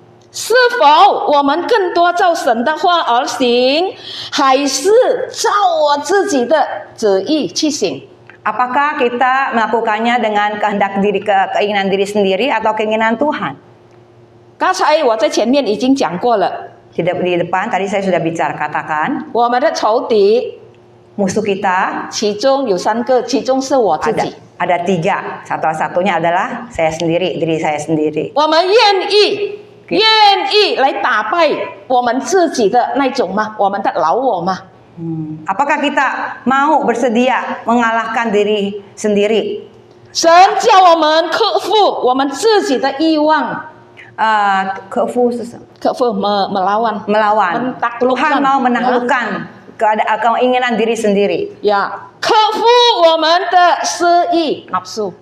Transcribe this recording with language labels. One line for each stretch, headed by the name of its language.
Chinese: 是否我们更多照神的话而行，还是照我自己的旨意去行？
Indonesian: Apakah kita melakukannya dengan keinginan diri sendiri atau keinginan Tuhan?
Chinese: 刚才我在前面已经讲过了，
Indonesian: Di depan tadi saya sudah bicara, katakan
Chinese: 我们的仇敌
Indonesian: musuh kita
Chinese: 其中有3个，其中是我自己。
Indonesian: ada 3. Satunya adalah saya sendiri, diri saya sendiri.
Chinese: 我们愿意来打败我们自己的那种吗？我们的老我吗？
Indonesian: Apakah kita mau bersedia mengalahkan diri sendiri?
Chinese: 神叫我们克服我们自己的欲望，克服 melawan
Indonesian: Tuhan mau menaklukkan keinginan diri sendiri.
Chinese: 克服我们的私欲 nafsu，